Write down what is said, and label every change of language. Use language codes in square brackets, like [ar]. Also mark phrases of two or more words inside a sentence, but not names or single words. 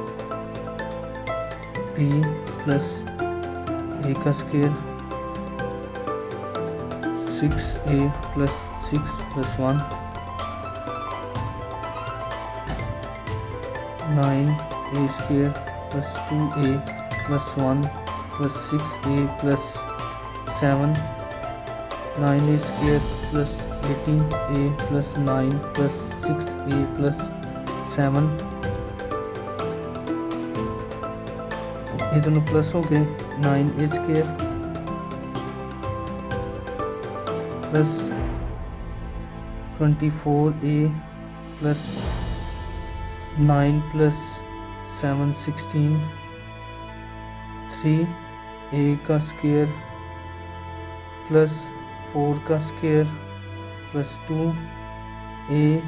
[en] b plus a का स्क्वायर 6a plus 6 plus 1 9a square plus 2a plus 1 plus 6a plus 7 9a square plus 18a plus 9 plus 6a plus 7 [hi] ये दोनों प्लस हो गए [en] 9a square plus 24a plus 9 plus 7 16 3a का square plus 4 का square plus 2a